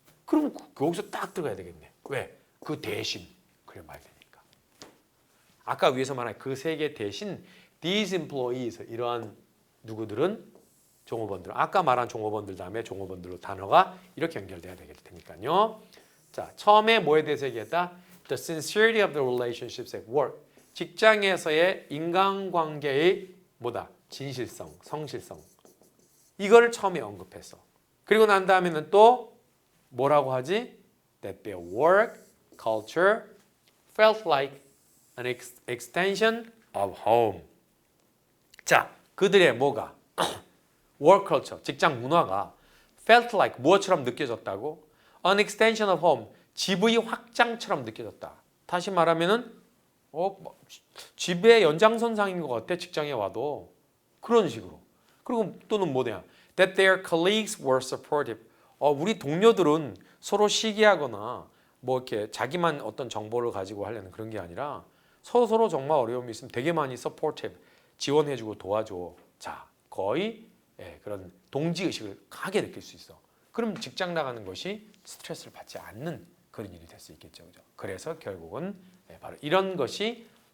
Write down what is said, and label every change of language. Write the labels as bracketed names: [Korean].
[Korean] 그럼 거기서 딱 들어가야 되겠네. 왜? 그 대신 그래 말 되니까. 아까 위에서 말한 그 세 개 대신 [English] these employees [Korean] 이러한 누구들은 종업원들. 아까 말한 종업원들 다음에 종업원들로 단어가 이렇게 연결돼야 되겠 테니까요. 자, 처음에 뭐에 대해서 얘기했다? [English] The sincerity of the relationships at work. [Korean] 직장에서의 인간관계의 뭐다? 진실성, 성실성. 이거를 처음에 언급했어. 그리고 난 다음에는 또 뭐라고 하지? [English] That their work culture felt like an extension of home. [Korean] 자, 그들의 뭐가? work culture, 직장 문화가 [English] felt like [Korean] 무엇처럼 느껴졌다고? [English] An extension of home, [Korean] 집의 확장처럼 느껴졌다. 다시 말하면은 집의 연장선상인 것 같아. 직장에 와도 그런 식으로. 그리고 또는 뭐냐? [English] That their colleagues were supportive. [Korean] 우리 동료들은 서로 시기하거나 뭐 이렇게 자기만 어떤 정보를 가지고 하려는 그런 게 아니라 서로 정말 어려움이 있으면 되게 많이 supportive, 지원해주고 도와줘. 자, 거의 그런 동지의식을 강하게 느낄 수 있어. 그럼 직장 나가는 것이 스트레스를 받지 않는 그런 일이 될 수 있겠죠. 그죠? 그래서 결국은 바로 이런 것이